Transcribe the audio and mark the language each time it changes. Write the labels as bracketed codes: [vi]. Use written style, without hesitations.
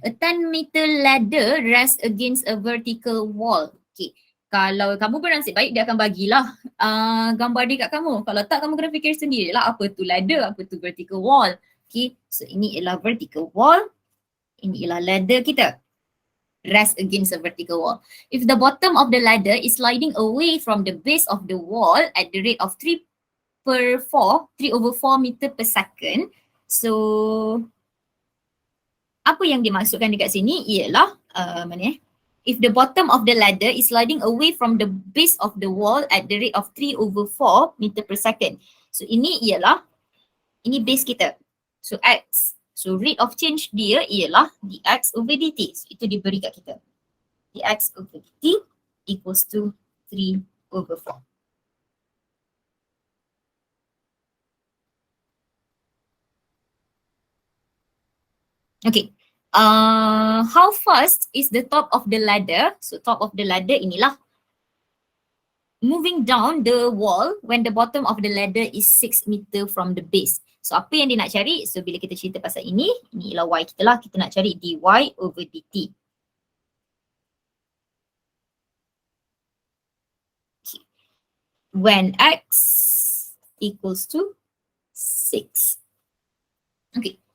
[en] A 10 meter ladder rests against a vertical wall. [ms] Okay, kalau kamu bernasib baik, dia akan bagilah gambar dia kat kamu. Kalau tak, kamu kena fikir sendirilah apa tu ladder, apa tu vertical wall. Okay, so ini ialah vertical wall. Ini ialah ladder kita. [en] Rest against a vertical wall. If the bottom of the ladder is sliding away from the base of the wall at the rate of 3 over 4 meter per second. So, [ms] apa yang dimaksudkan dekat sini ialah, [en] if the bottom of the ladder is sliding away from the base of the wall at the rate of 3 over 4 meter per second. [ms] So, ini ialah, ini base kita. [en] So, X. So rate of change dia ialah dx over dt. So [ms] itu diberi kat kita. [en] dx over dt equals to 3/4. Okay. How fast is the top of the ladder? So top of the ladder inilah. Moving down the wall when the bottom of the ladder is 6 meter from the base. [ms] So apa yang dia nak cari? So bila kita cerita pasal ini ialah y kita lah. Kita nak cari dy over dt. [en] Okay. When x equals to 6. Okay.